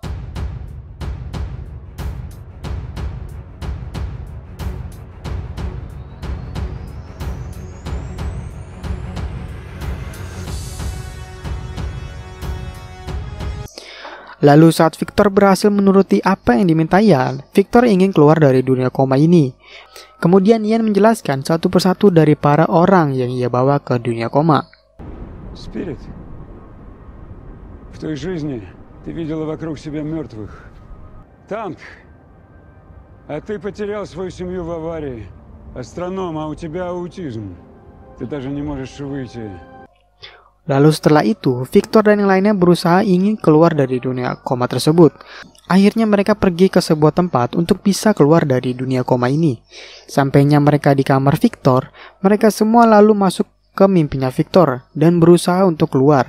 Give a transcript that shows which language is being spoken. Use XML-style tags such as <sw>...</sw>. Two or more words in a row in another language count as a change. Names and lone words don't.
<id>Lalu saat Victor berhasil menuruti apa yang diminta Ian, Victor ingin keluar dari dunia koma ini. Kemudian Ian menjelaskan satu persatu dari para orang yang ia bawa ke dunia koma.</id> <ru>Спирит, в той жизни ты видела вокруг себя мертвых. Танк, а ты потерял свою семью в аварии. Астроном, а у тебя аутизм. Ты даже не можешь выйти.</ru> <id>Lalu setelah itu, Victor dan yang lainnya berusaha ingin keluar dari dunia koma tersebut. Akhirnya mereka pergi ke sebuah tempat untuk bisa keluar dari dunia koma ini. Sampainya mereka di kamar Victor, mereka semua lalu masuk ke mimpinya Victor dan berusaha untuk keluar.</id>